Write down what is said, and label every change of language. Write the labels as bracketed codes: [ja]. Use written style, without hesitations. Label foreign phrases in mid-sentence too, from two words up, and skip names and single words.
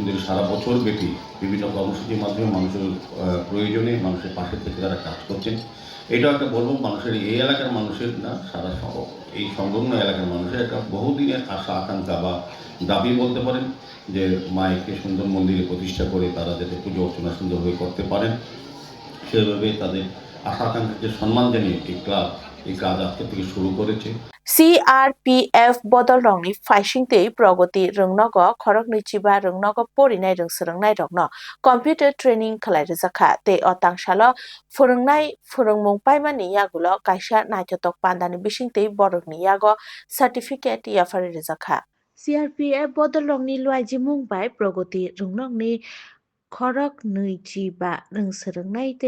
[bn] ধরে সারা বছর ব্যাপী বিভিন্ন কর্মসূচির মাধ্যমে মানুষের প্রয়োজনে মানুষের পাশে থেকে তারা কাজ করছেন এটাও একটা বলবো মানুষের এই এলাকার মানুষের না সারা এই সংলগ্ন এলাকার মানুষের একটা বহুদিনের আশা আকাঙ্ক্ষা বা দাবি বলতে পারেন যে মায়েকে সুন্দর মন্দিরে প্রতিষ্ঠা করে তারা যাতে পুজো অর্চনা সুন্দরভাবে করতে পারেন সেভাবে তাদের আশা আকাঙ্ক্ষাকে সম্মান জানিয়ে এই ক্লাব এই কাজ আজকে থেকে শুরু করেছে। [trp] CRPF bodol rongni faisingtei progoti rungnogo khorokni chiba rungnogo porinai rungsrungnai rokno [en] computer training [trp] khlai rijaka tei o tangsalo phurungnai phurungmung paimani yagulo kaisa naithotok pandani bisingtei borokni yago certificate yafari rijaka CRPF bodol rongni luaijimung bai progoti rungnokni khorok nui chiba rungsrungnai tei